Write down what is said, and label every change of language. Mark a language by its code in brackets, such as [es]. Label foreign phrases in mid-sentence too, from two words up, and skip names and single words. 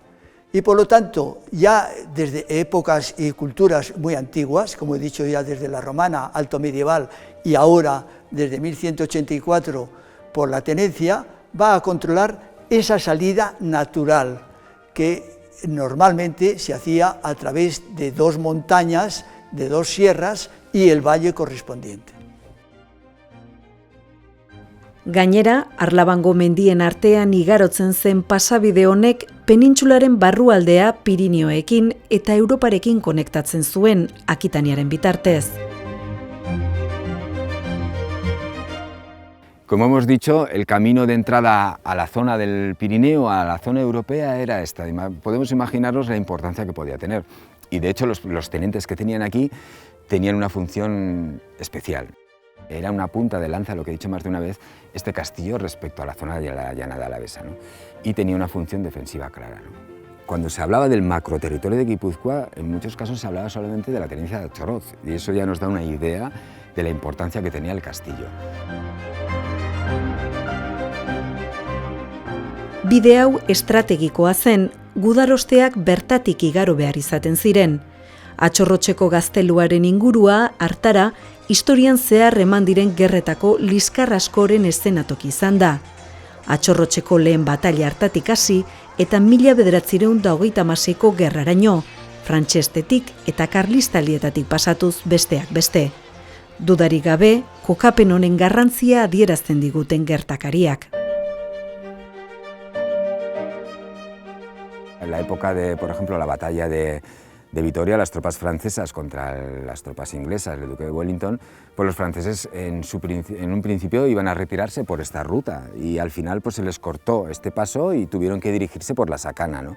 [es] Y por lo tanto, ya desde épocas y culturas muy antiguas, como he dicho ya desde la romana, alto medieval, y ahora desde 1184 por la tenencia, va a controlar esa salida natural que normalmente se hacía a través de dos montañas, de dos sierras y el valle correspondiente. [eu] Gainera, Arlabango mendien artean igarotzen zen pasabide honek penintsularen barrualdea Pirinioekin eta Europarekin konektatzen zuen Akitaniaren bitartez. [es] Como hemos dicho, el camino de entrada a la zona del Pirineo, a la zona europea, era esta. Podemos imaginarnos la importancia que podía tener. Y de hecho los tenientes que tenían aquí tenían una función especial. Era una punta de lanza, lo que he dicho más de una vez, este castillo respecto a la zona de la llanada alavesa, ¿no? Y tenía una función defensiva clara, ¿no? Cuando se hablaba del macroterritorio de Guipúzcoa, en muchos casos se hablaba solamente de la tenencia de Achroz, y eso ya nos da una idea de la importancia que tenía el castillo. [eu] Bide hau estrategikoa zen, gudarosteak bertatik igaro behar izaten ziren. Atxorrotxeko gazteluaren ingurua, hartara, historian zehar eman diren gerretako liskar askoren eszenatoki izan da. Atxorrotxeko lehen bataila hartatik hasi eta 1926ko gerraraino, frantxestetik eta karlistalietatik pasatuz besteak beste. Dudarik gabe, kokapen honen garrantzia adierazten diguten gertakariak. [es] En la época de, por ejemplo, la batalla de Vitoria, las tropas francesas contra las tropas inglesas, el duque de Wellington, pues los franceses en un principio iban a retirarse por esta ruta y al final pues se les cortó este paso y tuvieron que dirigirse por la Sacana, ¿no?